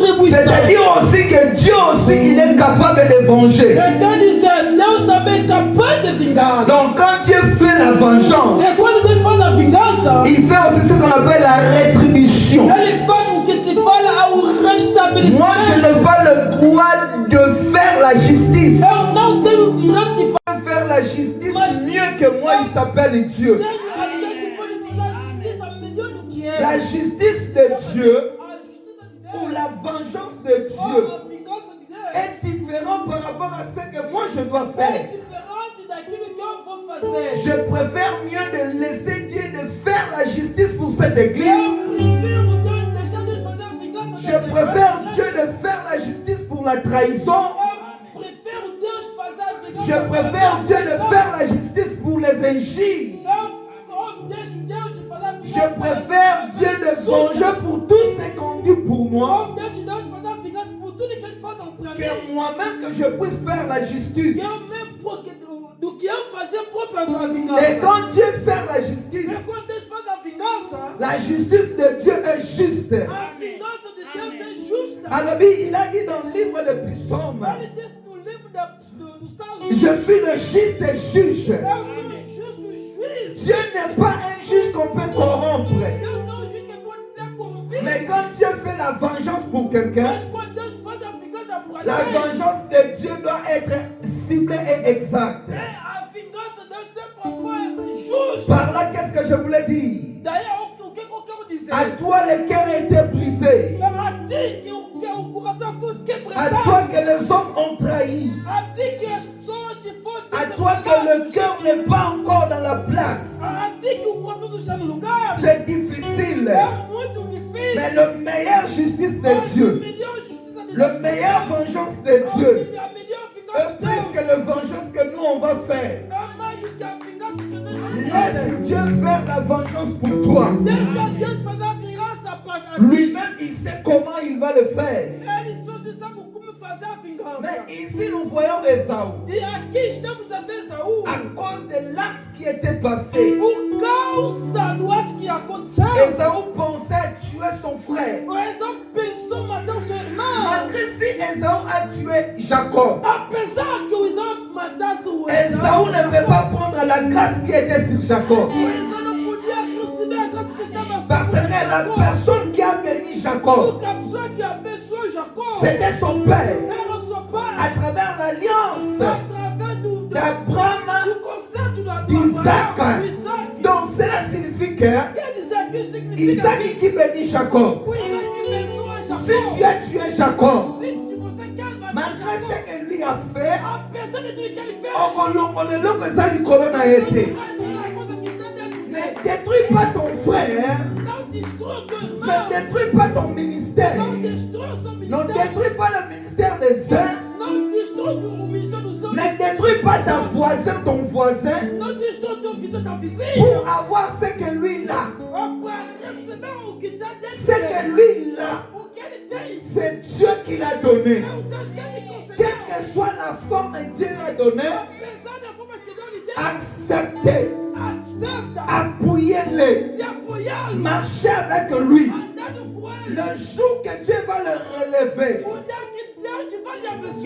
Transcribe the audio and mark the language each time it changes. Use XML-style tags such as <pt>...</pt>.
<fr>C'est-à-dire aussi que Dieu aussi, il est capable de venger.</fr> <pt>E quer dizer, Deus também é capaz de vingar.</pt> <fr>Donc quand Dieu fait la vengeance,</fr> <pt>E quando Deus faz a vingança,</pt> <fr>il fait aussi ce qu'on appelle la rétribution.</fr> <pt>Ele faz o que se fala ao restabelecimento.</pt> <fr>Moi, je n'ai pas le droit de faire la justice.</fr> <pt>Eu não tenho o direito de</pt> <fr>Faire la justice mieux que moi, il s'appelle Dieu.</fr> <pt>alguém que pode fazer a justiça melhor do que ele.</pt> <fr>La justice de Dieu</fr> <pt>A justiça de</pt> <fr>ou</fr> <pt>Deus,</pt> <fr>la vengeance de Dieu</fr> <pt>a vingança de Deus</pt> <fr>est différent par rapport à ce que moi je dois</fr> <pt>é</pt> <fr>faire.</fr> <pt>diferente daquilo que eu vou fazer.</pt> <fr>Je préfère mieux de laisser Dieu de faire la justice pour cette église.</fr> <pt>Eu prefiro Deus deixar de fazer a vingança</pt> <fr>Je</fr> <pt>dessa</pt> <fr>préfère</fr> <pt>igreja.</pt> <fr>Dieu de faire la justice pour la trahison.</fr> <pt>Eu prefiro Deus fazer a vingança.</pt> <fr>Je préfère Dieu de faire la justice pour les injures.</fr> <pt>Eu deixo Deus de fazer a vingança.</pt> <fr>Je préfère Dieu de venger pour tout ce qu'on dit pour moi</fr> <pt>Eu deixo Deus fazer a vingança por tudo que eles fazem pra mim.</pt> <fr>que moi-même que je puisse faire la justice.</fr> <pt>Eu mesmo porque do que eu fazer próprio a vingança.</pt> <fr>Et quand Dieu fait la justice,</fr> <pt>E quando Deus faz a vingança,</pt> <fr>la justice de Dieu est juste.</fr> <pt>a vingança de Deus é justa.</pt> <fr>Alors il a dit dans le livre de Psaume,</fr> <pt>Ele diz no livro do Salmo,</pt> <fr>je suis le juste juge.</fr> <pt>eu sou o justo juiz.</pt> <fr>Dieu n'est pas un juge qu'on peut corrompre.</fr> <pt>Deus não juiz que pode ser corrompido.</pt> <fr>Mais quand Dieu fait la vengeance pour quelqu'un,</fr> <pt>Mas quando Deus faz a vingança por</pt> <fr>la</fr> <pt>alguém,</pt> <fr>vengeance de Dieu doit être ciblée et exacte.</fr> <pt>a vingança de Deus sempre foi justa.</pt> <fr>Par là, qu'est-ce que je voulais dire?</fr> <pt>Daí o que eu quero dizer?</pt> <fr>À toi, le cœur a été brisé.</fr> <pt>A ti que o coração foi</pt> <fr>À toi</fr> <pt>quebrantado.</pt> <fr>que les hommes ont trahi.</fr> <pt>A ti que as pessoas te foram</pt> <fr>À toi que le cœur n'est pas encore dans la place.</fr> <pt>A ti que o coração não está no lugar.</pt> <fr>C'est difficile.</fr> <pt>É muito difícil.</pt> <fr>Mais le meilleur justice de</fr> <pt>Mas</pt> <fr>Dieu,</fr> <pt>a melhor justiça de</pt> <fr>le meilleur vengeance de Dieu,</fr> <pt>A melhor</pt> <fr>est</fr> <pt>vingança de</pt> <fr>plus</fr> <pt>Deus</pt> <fr>que la vengeance que nous on va faire.</fr> <pt>é mais do que a vingança que nós vamos</pt> <fr>Laisse</fr> <pt>fazer.</pt> <fr>Dieu faire la vengeance pour toi.</fr> <pt>Deixa Deus fazer a vingança para ti.</pt> <fr>Lui-même, il sait comment il va le faire.</fr> <pt>Ele só sabe como fazer a vingança.</pt> <fr>Mais ici, nous voyons Esaú.</fr> <pt>E aqui estamos a ver Esaú.</pt> <fr>À cause de l'acte qui était passé,</fr> <pt>Por causa do ato que aconteceu,</pt> <fr>Esaú pensait tuer son frère.</fr> <pt>o Esaú pensou em matar o seu irmão.</pt> <fr>Malgré si Esaú a tué Jacob,</fr> <pt>Apesar que o Esaú matasse o</pt> <fr>Esaú ne peut pas prendre la grâce qui était sur Jacob.</fr> <pt>O Esaú não podia receber a graça que estava</pt> <fr>Parce</fr> <pt>sobre</pt> <fr>que la</fr> <pt>Jacó.</pt> <fr>personne qui a béni Jacob,</fr> <pt>Porque a pessoa que abençoou Jacó</pt> <fr>c'était son père.</fr> <pt>era seu pai.</pt> <fr>À travers l'alliance</fr> <pt>Através do</pt> <fr>d'Abraham,</fr> <pt>concerto</pt> <fr>d'Isaac.</fr> <pt>do Isaac.</pt> <fr>Donc cela signifie que</fr> <pt>Quer dizer que significa</pt> <fr>Isaac qui bénit Jacob.</fr> <pt>o Isaac abençoa Jacó.</pt> <fr>Si tu as tué Jacob,</fr> <pt>Se você quer matar</pt> <fr>malgré</fr> <pt>Jacó,</pt> <fr>ce que lui a fait,</fr> <pt>apesar de tudo que ele fez,</pt> <ln>okolongolelo que ezali likolo na ye te.</ln> <pt>a coisa que está dentro</pt> <fr>Ne</fr> <pt>dele.</pt> <fr>détruis pas ton frère,</fr> <pt>Não destrói teu</pt> <fr>ne</fr> <pt>irmão.</pt> <fr>détruis pas ton ministère,</fr> <pt>Não destrói o seu</pt> <fr>ne</fr> <pt>ministério.</pt> <fr>détruis pas le ministère des uns,</fr> <pt>Não destrói o ministério dos outros.</pt> <fr>ne détruis pas ta voisin, ton voisin,</fr> <pt>Não destrói teu vizinho, tua vizinha.</pt> <fr>pour avoir ce que lui il a.</fr> <pt>Para receber o que está dentro</pt> <fr>Ce que</fr> <pt>dele.</pt> <fr>lui il a,</fr> <pt>O que ele tem.</pt> <fr>c'est Dieu qui l'a donné.</fr> <pt>É o Deus que ele concedeu.</pt> <fr>Quelle que soit la forme que Dieu l'a donnée,</fr> <pt>Apesar da forma que Deus lhe deu,</pt> <fr>acceptez,</fr> <pt>aceita</pt> <fr>appuyez-le,</fr> <pt>de apoiá-lo.</pt> <fr>marchez avec lui.</fr> <pt>Andando com ele.</pt> <fr>Le jour que Dieu va le relever,</fr> <pt>O dia que Deus te vai lhe abençoar.</pt>